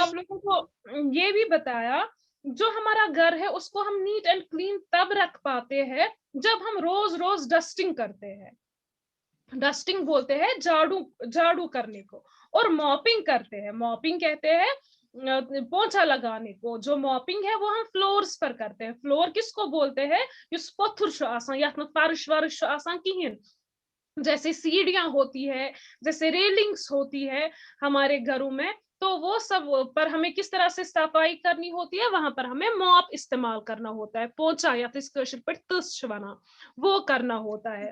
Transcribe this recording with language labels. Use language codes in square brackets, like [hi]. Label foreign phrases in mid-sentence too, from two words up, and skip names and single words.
[hi] आप लोगों को ये भी बताया, जो हमारा घर है उसको हम [en] neat and clean [hi] तब रख पाते हैं जब हम रोज रोज डस्टिंग करते हैं। डस्टिंग बोलते हैं झाड़ू झाड़ू करने को, और मॉपिंग करते हैं, मॉपिंग कहते हैं पोछा लगाने को। जो मॉपिंग है वो हम फ्लोर्स पर करते हैं। फ्लोर किसको बोलते हैं? [ks] یُس پتھر چھ آسان، یتھ فرش ورش آسان کِہِن, [hi] जैसे सीढ़ियां होती है, जैसे रेलिंग्स होती है हमारे घरों में, तो वो सब पर हमें किस तरह से सफाई करनी होती है? वहां पर हमें मॉप इस्तेमाल करना होता है, पोंछा या बना, वो करना होता है।